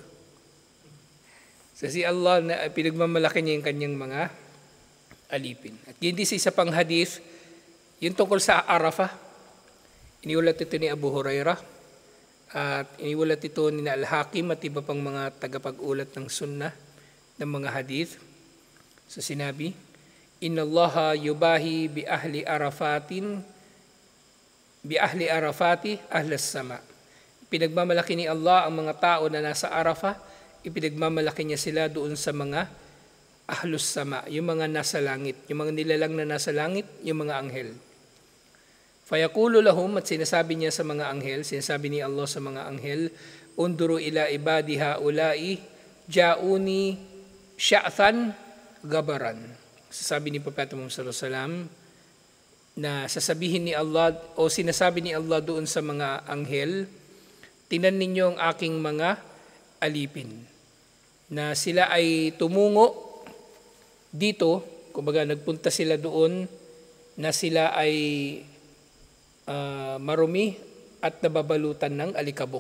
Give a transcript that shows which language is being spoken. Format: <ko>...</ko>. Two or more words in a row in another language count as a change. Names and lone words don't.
<tl>So si Allah, na pinagmamalaki niya yung kanyang mga alipin. At hindi sa isa pang hadith, yung tungkol sa Arafah, iniulat ito ni Abu Hurairah, at iniulat ito ni Al-Hakim at iba pang mga tagapag-ulat ng sunnah ng mga hadith. So sinabi,</tl> <ar>إن الله يباهي بأهل عرفة أهل السماء.</ar> <tl>pinagmamalaki ni Allah ang mga tao na nasa Arafah, ipinagmamalaki niya sila doon sa mga</tl> <ar>أهل السماء,</ar> <tl>yung mga nasa langit, yung mga nilalang na nasa langit, yung mga anghel.</tl> <ar>فيقول لهم,</ar> <tl>at sinasabi niya sa mga anghel, sinasabi ni Allah sa mga anghel,</tl> <ar>انظروا إلى عبادي هؤلاء جاءوني شعثا غبرا.</ar> <tl>Sasabi ni Propeta Muhammad</tl> <ar>صلى الله عليه وسلم</ar> <tl>na sasabihin ni Allah o sinasabi ni Allah doon sa mga anghel, tingnan ninyo ang aking mga alipin. Na sila ay tumungo dito, kumbaga nagpunta sila doon na sila ay marumi at nababalutan ng alikabok.</tl>